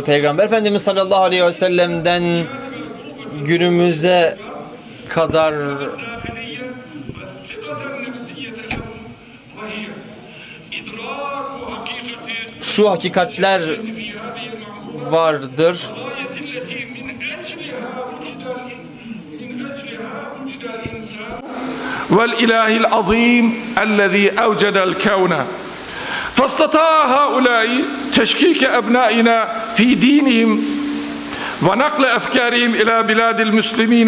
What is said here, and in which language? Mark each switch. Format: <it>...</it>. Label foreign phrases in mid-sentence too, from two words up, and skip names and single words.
<tr>Peygamber Efendimiz</tr> <ar>صلى الله عليه وسلم'den</ar> <tr>günümüze kadar şu hakikatler vardır.</tr> <ar>والإله العظيم الذي أوجد الكون فاستطاع هؤلاء تشكيك أبنائنا في دينهم ونقل أفكارهم إلى بلاد المسلمين</ar>